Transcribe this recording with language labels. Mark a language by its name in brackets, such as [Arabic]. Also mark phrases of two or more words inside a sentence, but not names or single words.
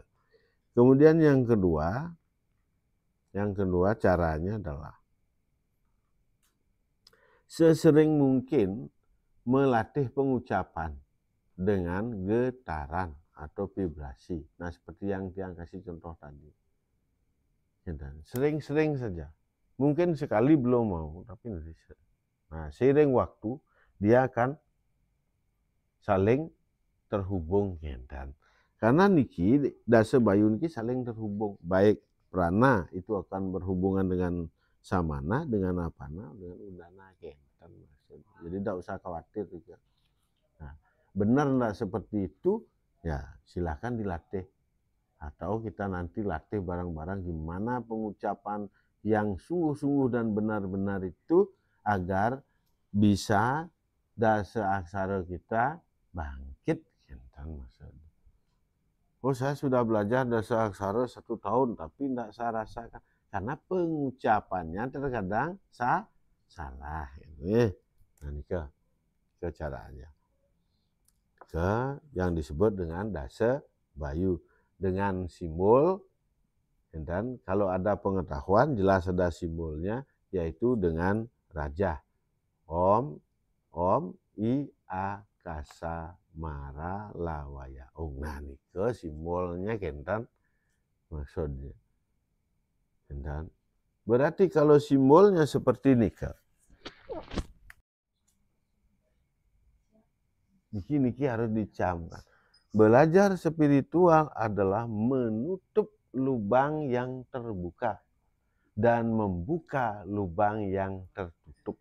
[Indonesian] Kemudian yang kedua caranya adalah sesering mungkin melatih pengucapan dengan getaran atau vibrasi. Nah, seperti yang kasih contoh tadi. Sering-sering saja. Mungkin sekali belum mau, tapi nanti. Nah, seiring waktu dia akan saling terhubung dan karena niki dasa bayu niki saling terhubung, baik prana itu akan berhubungan dengan samana, dengan apana, dengan undana kentan. Jadi tidak usah khawatir juga. Nah, benar enggak seperti itu, ya silahkan dilatih. Atau kita nanti latih bareng-bareng gimana pengucapan yang sungguh-sungguh dan benar-benar itu agar bisa dasa aksara kita bangkit. Oh, saya sudah belajar dasa aksara 1 tahun tapi tidak saya rasakan karena pengucapannya terkadang salah. Nah, ini ke caranya. Ke yang disebut dengan dasa bayu dengan simbol, dan kalau ada pengetahuan jelas ada simbolnya, yaitu dengan raja om i a kasa mara lawaya ong. Nah, nike simbolnya kentan maksudnya kentan. Berarti kalau simbolnya seperti nike niki harus dicamkan. Belajar spiritual adalah menutup lubang yang terbuka dan membuka lubang yang tertutup.